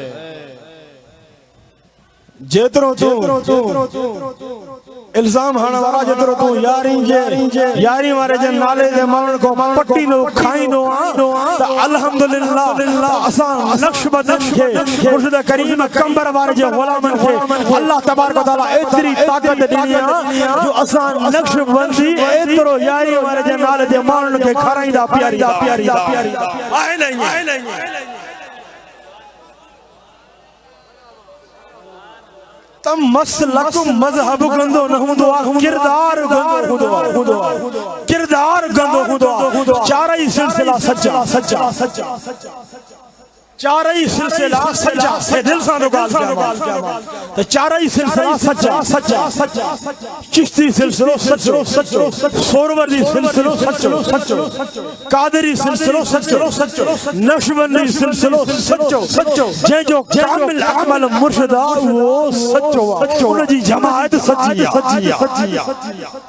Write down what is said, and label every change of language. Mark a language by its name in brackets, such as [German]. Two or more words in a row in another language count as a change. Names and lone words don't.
[Sindhi] जेतिरो तू इल्ज़ाम हणण वारा जेतिरो तू यारी वारे जे नाले जे माण्हुनि को पट्टी नो खाईंदो आ त अल्हम्दुलिल्लाह असां नक्शबंदन खे मुर्शिद करीम कंबर वारे जे गुलामन खे [Arabic] الله تبارك وتعالى [Sindhi] एतिरी ताक़त ॾिनी आ जो असां नक्शबंदी एतिरो यारी वारे जे नाले जे माण्हुनि खे खाराईंदा प्यारीदा आहे न तम मसलक मजहब गंदो न हूंदो आहे किरदार गंदो हूंदो आहे चारई सिलसिला सच्चा चारई सिलसिला सच्चा से दिल सां ॻाल्हि त चारई सिलसिला सच्चा चिश्ती सिलसिलो सच्चो सोरवर्दी सिलसिलो सच्चो कादरी सिलसिलो सच्चो नक्शबंदी सिलसिलो सच्चो जंहिंजो कामिल अमल मुर्शिद आहे उहो सच्चो आहे उन जी जमात सच्ची आहे